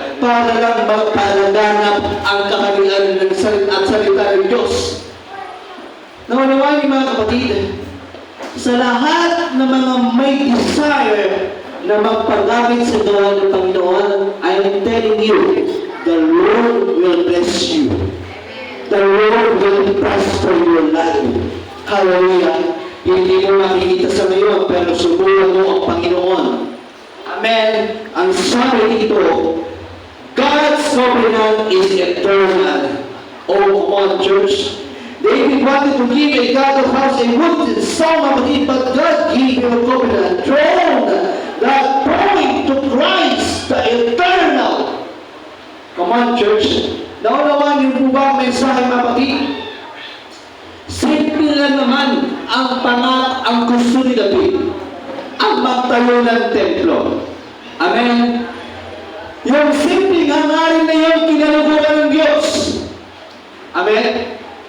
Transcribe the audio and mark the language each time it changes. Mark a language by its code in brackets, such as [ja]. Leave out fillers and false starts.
[tl] Para lang magpalaganap ang kakalian ng salita ng Diyos. Naunawaan niyo mga kapatid, sa lahat ng mga may desire na magpagamit sa gawa ng Panginoon, [en] I'm telling you, the Lord will bless you. The Lord will prosper your life. Hallelujah. [tl] Hindi mo makikita sa ngayon, pero subukan mo ang Panginoon. [en] Amen. [tl] Ang sabi dito, [en] God's covenant is eternal. Oh, come on, church. David wanted to give a God of house a wood and stone, but God gave him a covenant throne that point to Christ, the eternal. Come on, church. [tl] Naunawaan niyo po ba ang mensahe, mga kapatid? Simple lang naman ang gusto ni David, ang magtayo ng templo. Amen? Yung simpleng hangarin na yun, kinaluguran ng Diyos. Amen?